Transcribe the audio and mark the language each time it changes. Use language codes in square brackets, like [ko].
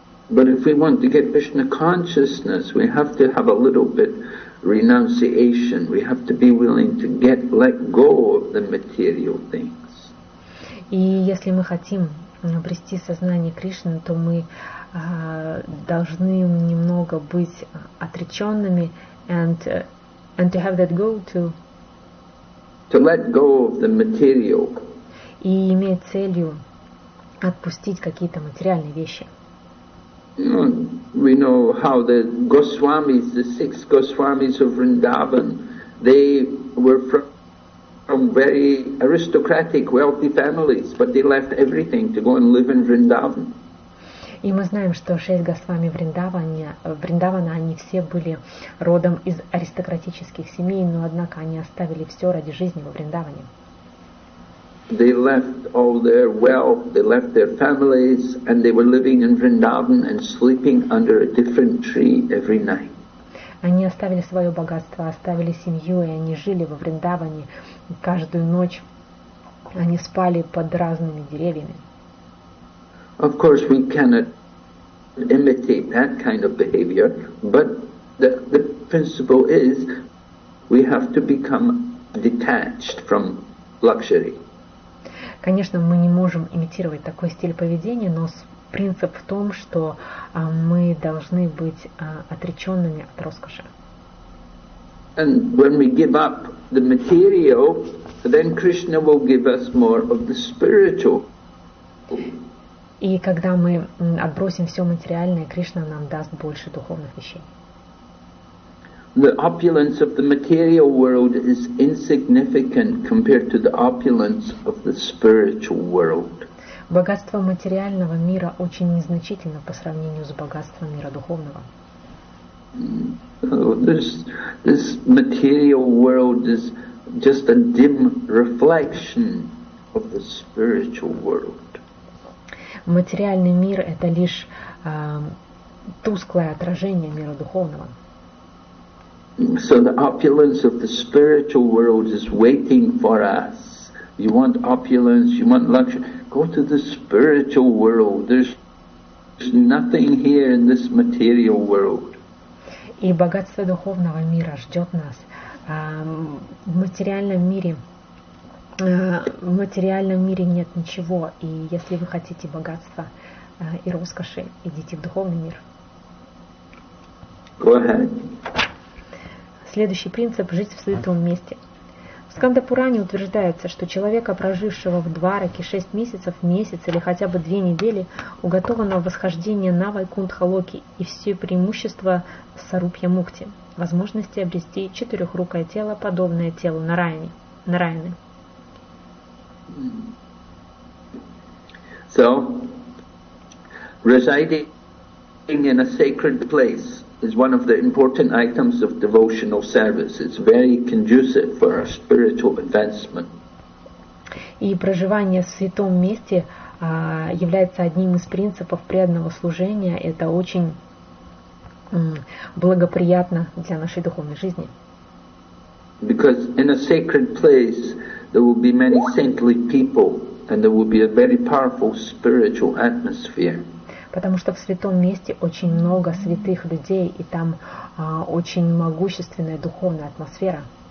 [en] But if we want to get Krishna consciousness, we have to have a little bit renunciation. We have to be willing to let go of the material things. [ru] И если мы хотим обрести сознание Кришны, то мы должны немного быть отреченными [en] and to have that goal to let go of the material. [ru] И иметь целью отпустить какие-то материальные вещи. [en] We know how the Goswamis, the 6 Goswamis of Vrindavan, they were from very aristocratic, wealthy families, but they left everything to go and live in Vrindavan. [ru] И мы знаем, что 6 Госвами Вриндавана, они все были родом из аристократических семей, но однако они оставили все ради жизни во Вриндаване. [en] They left all their wealth, they left their families, and they were living in Vrindavan and sleeping under a different tree every night. [ru] Они оставили свое богатство, оставили семью, и они жили во Вриндаване. Каждую ночь они спали под разными деревьями. [en] Of course, we cannot imitate that kind of behavior, but the principle is we have to become detached from luxury. [ru] Конечно, мы не можем имитировать такой стиль поведения, но принцип в том, что мы должны быть отреченными от роскоши. [en] And when we give up the material, then Krishna will give us more of the spiritual. [ru] И когда мы отбросим все материальное, Кришна нам даст больше духовных вещей. [en] The opulence of the material world is insignificant compared to the opulence of the spiritual world. [ru] Богатство материального мира очень незначительно по сравнению с богатством мира духовного. [en] This material world is just a dim reflection of the spiritual world. [ru] Материальный мир — это лишь тусклое отражение мира духовного. [en] So the opulence of the spiritual world is waiting for us. You want opulence, you want luxury, go to the spiritual world. There's nothing here in this material world. [ru] И богатство духовного мира ждет нас. В материальном мире нет ничего. И если вы хотите богатства и роскоши, идите в духовный мир. [en] Go ahead. [ru] Следующий принцип — жить в святом месте. В Сканда-Пуране утверждается, что человека, прожившего в Двараке 6 месяцев, месяц или хотя бы 2 недели, уготовано восхождение на Вайкунтха-Локи и все преимущества Сарупья-Мукти, возможности обрести четырехрукое тело, подобное телу Нараяны. [en] So, residing in a sacred place is one of the important items of devotional service. It's very conducive for our spiritual advancement. [ru] И проживание в святом месте является одним из принципов преданного служения. Это очень благоприятно для нашей духовной жизни. [en] Because in a sacred place there will be many saintly people and there will be a very powerful spiritual atmosphere. [ru] Потому что в святом месте очень много святых людей, и там очень могущественная духовная атмосфера.